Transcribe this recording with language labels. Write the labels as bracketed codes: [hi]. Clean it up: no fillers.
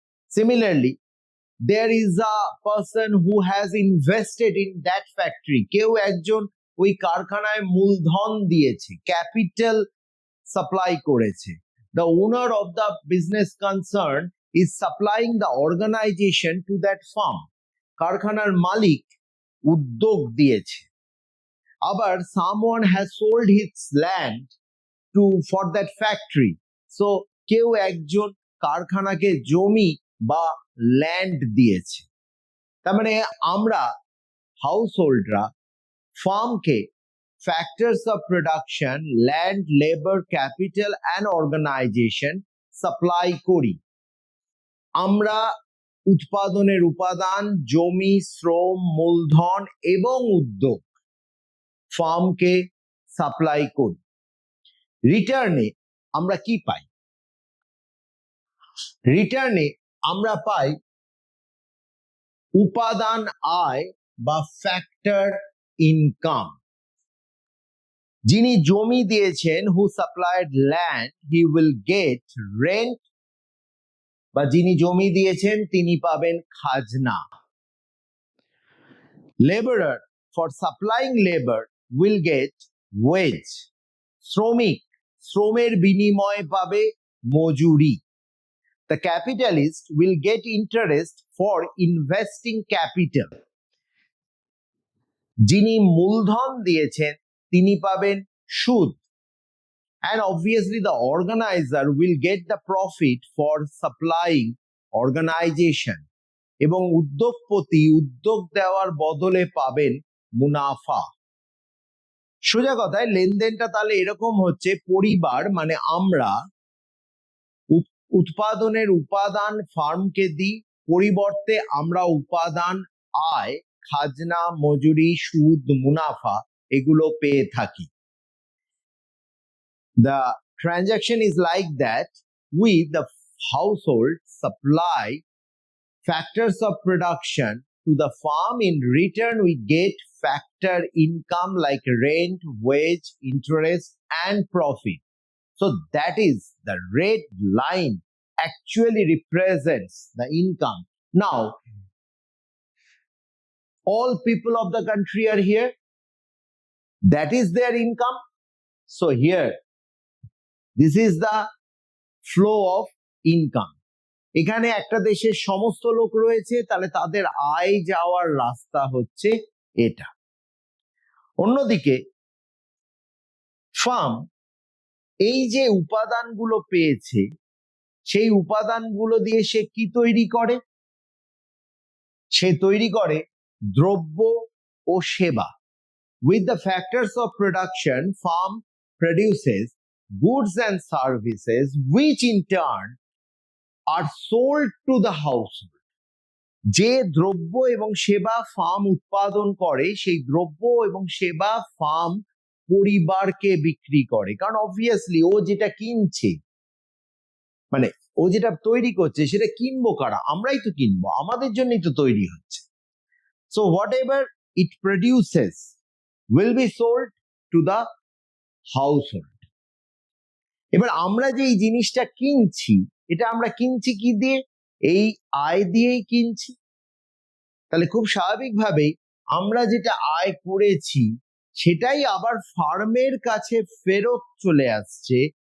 [en] Similarly, there is a person who has invested in that factory. [bn] কেউ একজন ওই কারখানায় মূলধন দিয়েছে, ক্যাপিটাল সাপ্লাই করেছে। [en] The owner of the business concern is supplying the organization to that farm. [bn] কারখানার মালিক উদ্যোগ দিয়েছে। আবার [en] someone has sold his land for that factory. [bn] So কেউ একজন কারখানাকে জমি বা ল্যান্ড দিয়েছে। তার মানে আমরা [en] হাউস হোল্ডরা ফার্মকে factors of production, land, labour, capital and organisation supply [bn] করি। আমরা উৎপাদনের উপাদান জমি, শ্রম, মূলধন এবং উদ্যোগ ফার্মকে সাপ্লাই করি। রিটার্নে আমরা কি পাই? রিটার্নে আমরা পাই উপাদান আয় বা ফ্যাক্টর ইনকাম। যিনি জমি দিয়েছেন, [en] who supplied land, he will get rent, [bn] বা যিনি জমি দিয়েছেন তিনি পাবেন খাজনা। [en] Labourer for supplying labour will get wage. [bn] শ্রমিক শ্রমের বিনিময়ে পাবে মজুরি। [en] The capitalist will get interest for investing capital. [bn] যিনি মূলধন দিয়েছেন তিনি পাবেন সুদ। [en] And obviously the organizer will get the profit for supplying organization. [bn] এবং উদ্যোগপতি উদ্যোগ দেওয়ার বদলে পাবেন মুনাফা। সোজা কথায় লেনদেনটা তাহলে এরকম হচ্ছে: পরিবার মানে আমরা উৎপাদনের উপাদান ফার্মকে দিই, পরিবর্তে আমরা উপাদান আয়, খাজনা, মজুরি, সুদ, মুনাফা এগুলো পেয়ে থাকি। [en] The transaction is like that. We, the household, supply factors of production to the farm. In return, we get factor income like rent, wage, interest, and profit. So that is the red line actually represents the income. Now, all people of the country are here. That is their income. So here, this is the flow of income. [bn] এখানে একটা দেশের সমস্ত লোক রয়েছে, তাহলে তাদের আয় যাওয়ার রাস্তা হচ্ছে এটা। অন্যদিকে ফার্ম এই যে উপাদানগুলো পেয়েছে, সেই উপাদানগুলো দিয়ে সে কি তৈরি করে? সে তৈরি করে দ্রব্য ও সেবা। [en] With the factors of production, farm produces goods and services which in turn are sold to the household. [bn] যে দ্রব্য এবং সেবা ফার্ম উৎপাদন করে, সেই দ্রব্য এবং সেবা ফার্ম পরিবারকে বিক্রি করে। কারণ অবভিয়াসলি ও যেটা কিনছে, মানে ও যেটা তৈরি করছে, সেটা কিনবো কারা? আমরাই তো কিনবো, আমাদের জন্যই তো তৈরি হচ্ছে। [en] So whatever it produces will be sold to the household. [bn] এবার আমরা যে এই জিনিসটা কিনছি, এটা আমরা কিনছি কি দিয়ে? এই আয় দিয়েই কিনছি। তাহলে খুব স্বাভাবিকভাবেই আমরা যেটা আয় করেছি সেটাই আবার ফার্মের কাছে ফেরত চলে আসছে